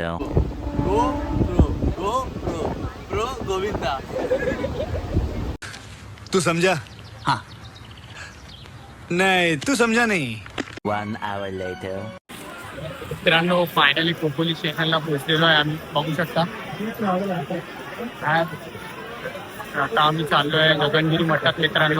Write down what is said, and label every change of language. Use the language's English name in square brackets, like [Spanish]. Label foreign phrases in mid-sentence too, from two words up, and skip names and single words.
[English] Go pro गोविंदा. [Hindi] तू समझा? हाँ. नहीं, तू समझा नहीं. [English] 1 hour later. [Marathi] मित्रांनो, फायनली खोपोली स्टेशनला पोहोचलेलो आहे आम्ही. बघू शकता. आता आम्ही चाललोय गगनगिरी मठात मित्रांनो.